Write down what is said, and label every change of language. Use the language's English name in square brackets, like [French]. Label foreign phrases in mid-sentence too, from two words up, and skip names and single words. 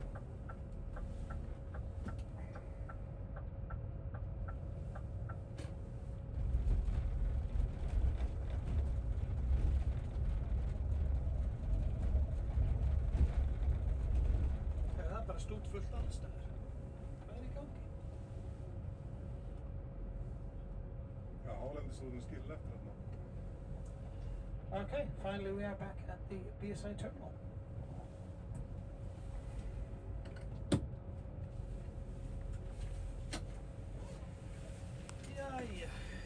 [Icelandic] Það er bara stútfullt alls staðar. Hvað er í gangi? Já, hálendisúðin skilur eftir hérna. [English] Okay, finally we are back at the BSI terminal. [Icelandic] Jæja.